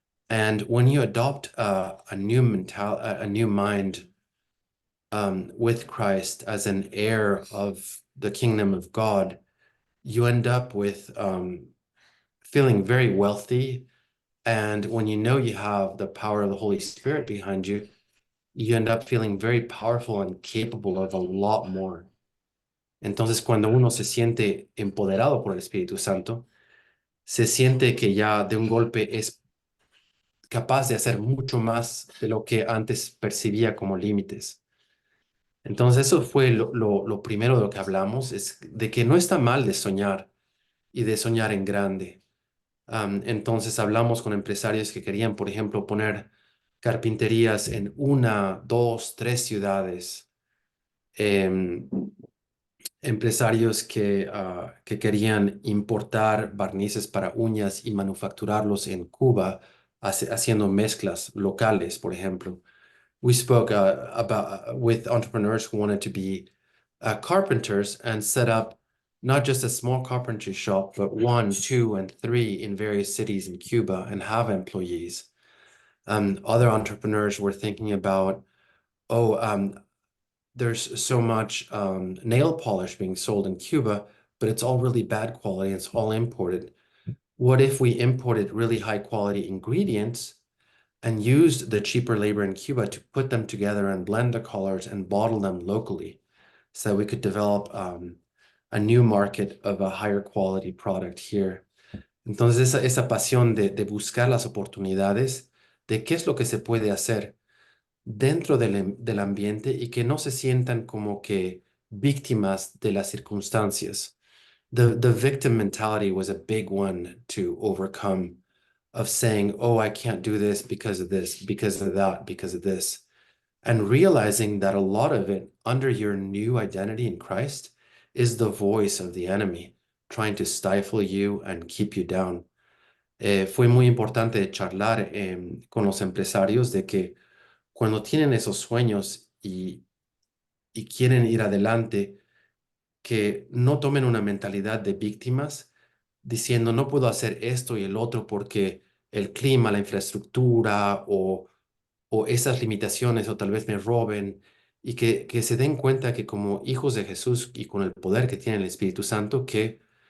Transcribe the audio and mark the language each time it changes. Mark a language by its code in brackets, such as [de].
[en] And when you adopt a new mind with Christ as an heir of the kingdom of God, you end up with feeling very wealthy. And when you know you have the power of the Holy Spirit behind you, you end up feeling very powerful and capable of a lot more. [es] Entonces, cuando uno se siente empoderado por el Espíritu Santo, se siente que ya de un golpe es capaz de hacer mucho más de lo que antes percibía como límites. Entonces, eso fue lo primero de lo que hablamos, es de que no está mal de soñar y de soñar en grande. Entonces, hablamos con empresarios que querían, por ejemplo, poner carpinterías en 1, 2, 3 ciudades. Empresarios que querían importar barnices para uñas y manufacturarlos en Cuba, haciendo mezclas locales, por ejemplo. [en] We spoke with entrepreneurs who wanted to be carpenters and set up not just a small carpentry shop, but 1, 2, and 3 in various cities in Cuba and have employees. Other entrepreneurs were thinking about, there's so much nail polish being sold in Cuba, but it's all really bad quality. It's all imported. What if we imported really high quality ingredients and used the cheaper labor in Cuba to put them together and blend the colors and bottle them locally so that we could develop a new market of a higher quality product here? [es] Entonces, esa pasión de buscar las oportunidades, de qué es lo que se puede hacer dentro del ambiente y que no se sientan como que víctimas de las circunstancias. [en] The victim mentality was a big one to overcome, of saying, oh, I can't do this, because of that, because of this. And realizing that a lot of it, under your new identity in Christ, is the voice of the enemy trying to stifle you and keep you down. [es] Fue muy importante charlar con los empresarios de que cuando tienen esos sueños y quieren ir adelante, que no tomen una mentalidad de víctimas, diciendo no puedo hacer esto y el otro porque el clima, la infraestructura o esas limitaciones o tal vez me roben, y que se den cuenta que como hijos de Jesús y con el poder que tiene el Espíritu Santo, que